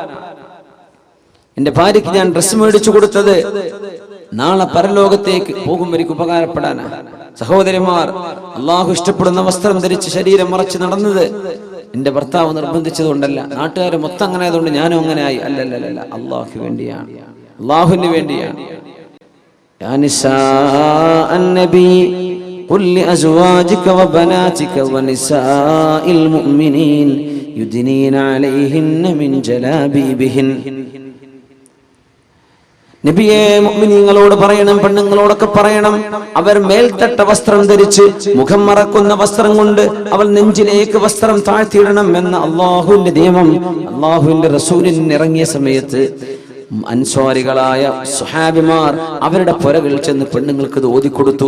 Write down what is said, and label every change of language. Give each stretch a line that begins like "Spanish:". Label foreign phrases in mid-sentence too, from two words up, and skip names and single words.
Malayalam: എന്റെ ഭാര്യയ്ക്ക് ഞാൻ ഡ്രസ്സ് മേടിച്ചു കൊടുത്തത് നാളെ പരലോകത്തേക്ക് പോകുമ്പോഴേക്ക് ഉപകാരപ്പെടാനാ. സഹോദരിമാർ, അള്ളാഹു ഇഷ്ടപ്പെടുന്ന വസ്ത്രം ധരിച്ച് ശരീരം മറച്ച് നടന്നത് എന്റെ ഭർത്താവ് നിർബന്ധിച്ചത് കൊണ്ടല്ല, നാട്ടുകാർ മൊത്തം അങ്ങനെ ആയതുകൊണ്ട് ഞാനും അങ്ങനെ ആയി. അല്ലല്ല, അള്ളാഹു വേണ്ടിയാണ്, അള്ളാഹുവിന് വേണ്ടിയാണ്.
Arabic: يا نساء النبي قل لأزواجك وبناتك ونساء المؤمنين يدنين عليهن من جلابيبهن.
Malayalam: നബിയെ, മുഅ്മിനീങ്ങളോട് പറയണം, പെണ്ണുങ്ങളോടൊക്കെ പറയണം, അവർ മേൽത്തട്ട വസ്ത്രം ധരിച്ച് മുഖം മറക്കുന്ന വസ്ത്രം കൊണ്ട് അവൾ നെഞ്ചിലേക്ക് വസ്ത്രം താഴ്ത്തിയിടണം എന്ന അള്ളാഹുവിന്റെ നിയമം അള്ളാഹുവിന്റെ റസൂലിന് ഇറങ്ങിയ സമയത്ത് അൻസ്വാരികളായ സുഹാബിമാർ അവരുടെ പുരകൾ ചെന്ന് പെണ്ണുങ്ങൾക്ക് ഓതിക്കൊടുത്തു.